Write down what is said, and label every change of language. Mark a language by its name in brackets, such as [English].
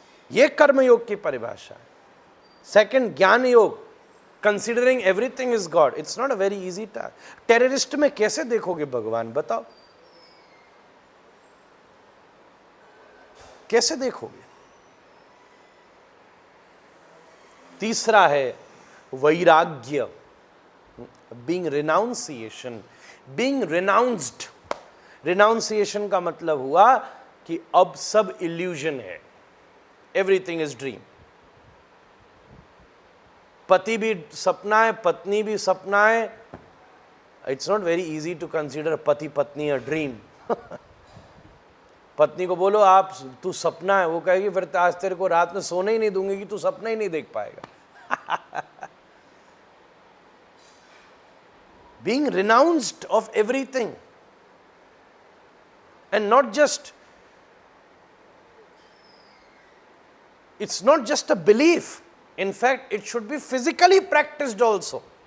[Hindi] यह कर्मयोग की परिभाषा है. सेकंड ज्ञान योग, [English] Considering everything is God. It's not a very easy task. [Hindi] Terrorist में कैसे देखोगे भगवान, बताओ कैसे देखोगे. तीसरा है वैराग्य, [English] being renunciation, being renounced. [Hindi] Renunciation का मतलब हुआ कि अब सब illusion है, [English] everything is dream. [Hindi] पति भी सपना है, पत्नी भी सपना है. [English] It's not very easy to consider [Hindi] पति पत्नी [English] a dream. [Hindi] पत्नी को बोलो आप तू सपना है, वो कहेगी फिर आज तेरे को रात में सोने ही नहीं दूंगी कि तू सपना ही नहीं देख पाएगा. [English] Being renounced of everything, and not just, it's not just a belief. In fact, it should be physically practiced also.